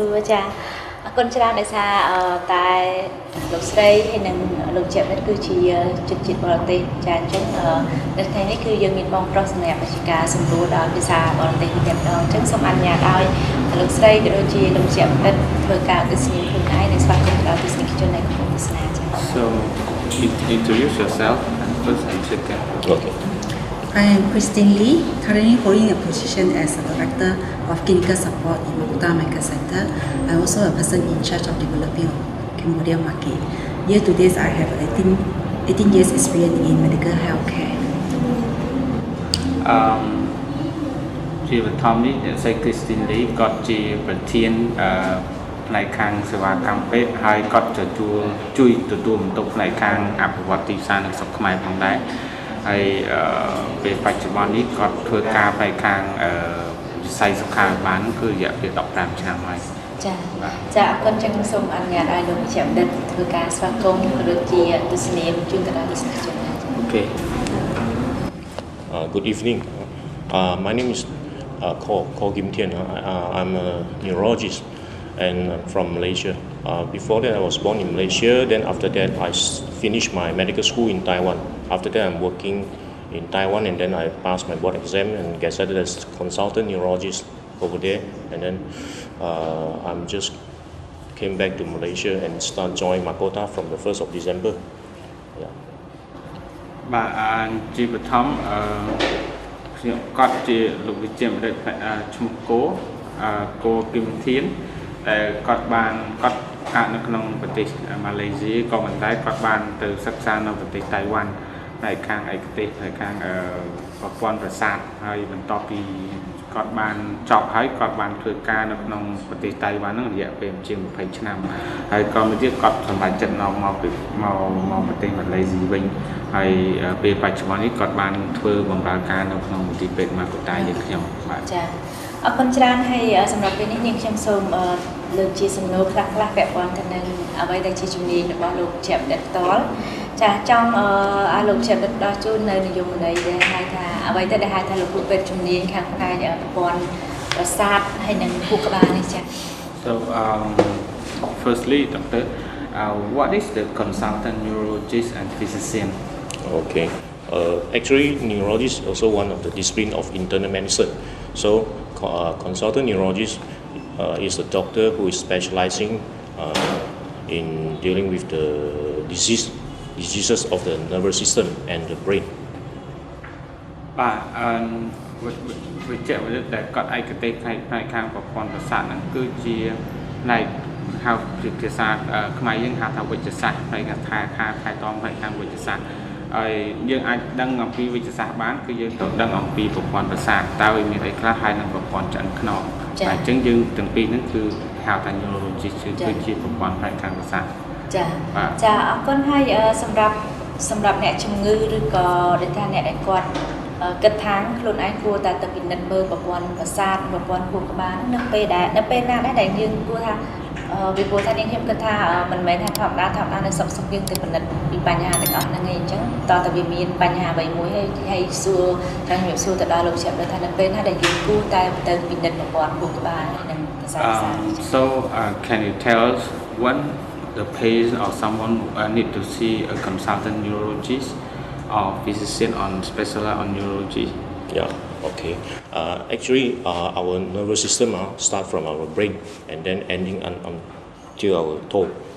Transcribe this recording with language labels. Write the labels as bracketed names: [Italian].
[Khmer] ចាអរគុណច្រើនដែលថាតែលោកស្រីហើយនិងលោកជាបណ្ឌិតគឺជាជនជាតិបរទេសចាអញ្ចឹងនៅថ្ងៃនេះគឺយើងមានបងប្រុសសម្រាប់រាជការសម្រួលដល់ភាសាបរទេសនេះតែម្ដងអញ្ចឹងសូមអនុញ្ញាតឲ្យលោកស្រីក៏ដូចជាលោកជាបណ្ឌិតធ្វើការទស្សនាខ្លួនឯងនិងស្វាគមន៍ដល់ទស្សនិកជននៃក្រុមទស្សនាចា [English] So introduce yourself first and second. Okay. I am Chrisstine Lee, currently holding a position as a Director of Clinical Support in Makuta Medical Center. I am also a person in charge of developing Cambodia market. Year to date, I have 18 years experience in medical healthcare. [Khmer] ជាបឋមនេះអ្នកស្រី Christine Lee គាត់ជាប្រធានផ្នែកខាងសេវាកម្មពេទ្យហើយគាត់ជួយទទួលបន្ទុកផ្នែកខាងអភិវឌ្ឍទីផ្សារនិងសុខខ្មែរផងដែរហើយពេលបច្ចុប្បន្ននេះគាត់ធ្វើការផ្នែកខាងវិស័យសុខាភិបាលគឺរយៈពេល15ឆ្នាំហើយ ចាអរគុណចឹងសូមអនុញ្ញាតឲ្យលោកវិជ្ជបណ្ឌិតធ្វើការស្វាគមន៍ក៏ដូចជាទស្សនាជូនទៅដល់ទស្សនិកជនដែរ [English] Okay. Good evening. My name is Khor Thean. I'm a neurologist and from Malaysia. Before that, I was born in Malaysia. Then after that, I finished my medical school in Taiwan. After that, I'm working in Taiwan, and then I passed my board exam and gazetted as consultant neurologist over there. And then I'm just came back to Malaysia and start joining Makota from the 1st of December. Yeah. [Khmer] បាទជាបឋមខ្ញុំគាត់ជាលោកវិជ្ជាបណ្ឌិតឈ្មោះគោគោគឹមធានដែលគាត់កើតនៅក្នុងប្រទេសម៉ាឡេស៊ីក៏ប៉ុន្តែគាត់បានទៅសិក្សានៅប្រទេសតៃវ៉ាន់ផ្នែកខាងឯកទេសផ្នែកខាងប្រព័ន្ធប្រសាទហើយបន្ទាប់ពីគាត់បានចប់ហើយគាត់បានធ្វើការនៅក្នុងប្រទេសតៃវ៉ាន់ហ្នឹងរយៈពេលជាង20ឆ្នាំហើយក៏មួយទៀតគាត់សម្រេចចិត្តនាំមក ប្រទេសម៉ាឡេស៊ីវិញហើយពេលបច្ចុប្បន្ននេះគាត់បានធ្វើបម្រើការនៅក្នុងមន្ទីរពេទ្យម៉ាកូតាយើងខ្ញុំបាទចា អរគុណច្រើនហើយសម្រាប់ពេលនេះនាងខ្ញុំសូមលើកជាសំណួរខ្លះពាក់ព័ន្ធទៅនឹងអ្វីដែលជាជំនាញរបស់លោកជាបណ្ឌិតផ្ទាល់ចាចង់ឲ្យលោកជាបណ្ឌិតដោះជូននៅនិយមន័យដែលហៅថាអ្វីទៅដែលហៅថាលោកគ្រូពេទ្យជំនាញខាងផ្នែកប្រព័ន្ធប្រសាទហើយនិងខួរក្បាលនេះចា [English] So firstly doctor what is the consultant neurologist and physician? Okay. Actually, neurologist is also one of the discipline of internal medicine. So, consultant neurologist is a doctor who is specializing in dealing with the diseases of the nervous system and the brain. [Khmer] បាទវិជ្ជាបណ្ឌិតដែលគាត់ឯកទេសផ្នែកខាងប្រព័ន្ធប្រសាទហ្នឹងគឺជាផ្នែកហៅជាភាសាខ្មែរយើងហៅថាវិជ្ជសាស្ត្រផ្នែកថែទាំផ្នែកខាងវិជ្ជសាស្ត្រហើយយើងអាចដឹងអំពីវិជ្ជសាស្ត្របានគឺយើងត្រូវដឹងអំពីប្រព័ន្ធប្រសាទតើវាមានអីខ្លះហើយនឹងប្រព័ន្ធឆ្អឹងខ្នងតែអញ្ចឹងយើងទាំងពីរហ្នឹងគឺហៅថា neurologist គឺជាប្រព័ន្ធផ្នែកខាងប្រសាទ ចាអរគុណហើយសម្រាប់អ្នកជំងឺឬក៏ដូចថាអ្នកដែលគាត់គិតថាខ្លួនឯងគួរតែទៅពិនិត្យមើលប្រព័ន្ធប្រសាទប្រព័ន្ធខួរក្បាលនៅពេលណាដែរដែលយើងគួរថាពីព្រោះថានាងខ្ញុំគិតថាមិនមែនថាធម្មតានៅសុខយើងទៅពិនិត្យពីបញ្ហាទាំងអស់ហ្នឹងឯងអញ្ចឹងតើវាមានបញ្ហាអ្វីមួយហើយសួរចាំជំរាបសួរទៅដល់លោកជាថានៅពេលណាដែលយើងគួរតែទៅពិនិត្យប្រព័ន្ធខួរក្បាលនិងប្រសាទ [English] So can you tell us when the patient or someone need to see a consultant neurologist or physician on specialized on neurology? Yeah, okay. Actually, our nervous system start from our brain and then ending until our toe.